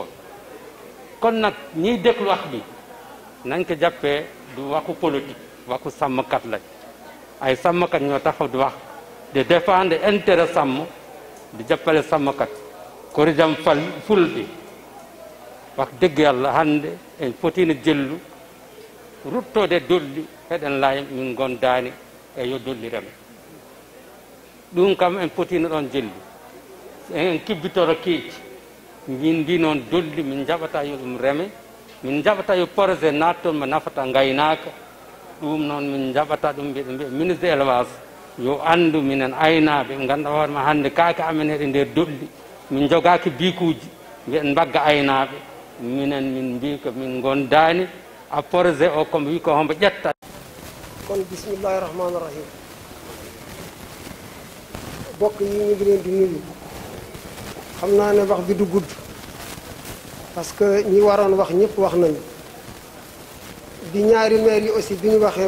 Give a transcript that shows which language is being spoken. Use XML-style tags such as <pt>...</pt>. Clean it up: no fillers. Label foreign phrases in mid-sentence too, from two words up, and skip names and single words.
<wo>kon nag ñiy déglu wax bi nañ ko jàppee du waxu politique waxu sàmmkat lañ ay sàmmkat ñoo taxaw di wax</wo> <fr>de défendre intérêt</fr> <wo>sàmm di jàppale sàmmkat korijam</wo> <ff>fulɓe</ff> <wo>wax dëgg yàlla</wo> <ff>hannde en fotina jellu ruttode dolli heɗen laaya min gondaani e yo dolli reme ɗum kam en fotina ɗon jelli en kibbitoro keeci min mbi noon dolli min jaɓata yo ɗum reme min jaɓata yo projet natton mo nafata ngaynaaka ɗum noon min jaɓata ɗum mbiɗa mbiya</ff> <fr>ministre de élevage</fr> <ff>yo anndu minen aynaaɓe ɓe ngannduɗaa hoore ma hannde kaake amen heɗe nder dolli min jogaaki bikuuji mbiɗen mbagga aynaaɓe minen min mbi ko min gondaani a projet o komo wi ko hombo ƴetta</ff> <wo>kon</wo> <ar>bismillahi rahmani rahim</ar> <wo>bokk yi ñu ngi leen di nuyu xam naa ne wax bi du gudd</wo> <fr>parce que</fr> <wo>ñi waroon wax ñëpp wax nañu bi ñaari maire yi aussi bi ñu waxee</wo>